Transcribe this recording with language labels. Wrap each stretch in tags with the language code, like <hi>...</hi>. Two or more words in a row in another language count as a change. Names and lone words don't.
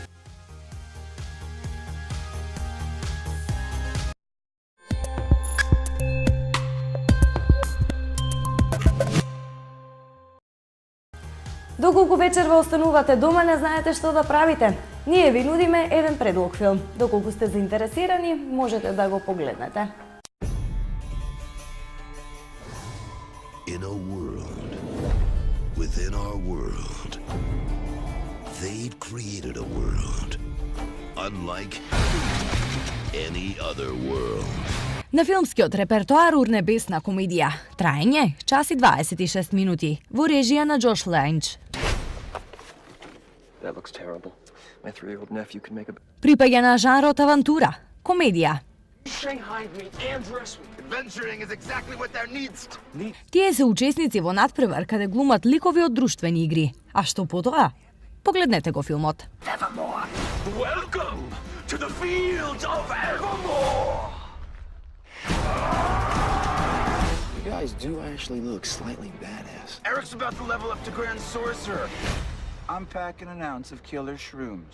<mk>Доколку вечерва останувате дома, не знаете што да правите. Ние ви нудиме еден предлог филм. Доколку сте заинтересирани, можете да го погледнете.</mk> <en>In a world within our world, they've created a world unlike any other world.</en> <mk>На филмскиот репертоар урнебесна комедија. Траење час и 26 минути. Во режија на Джош Лајнч.</mk> <en>That looks terrible. My 3-year-old nephew can make a...</en> <mk>Припаѓа на жанрот авантура, комедија.</mk> <en>Adventuring is exactly what there needs.</en> <mk>Тие се учесници во надпревар каде глумат ликови од друштвени игри. А што потоа? Погледнете го филмот.</mk> <en>Evermore. Welcome to the fields of Evermore. You guys do actually look slightly badass. Eric's about to level up to Grand Sorcerer. I'm packing an ounce of killer shrooms.</en>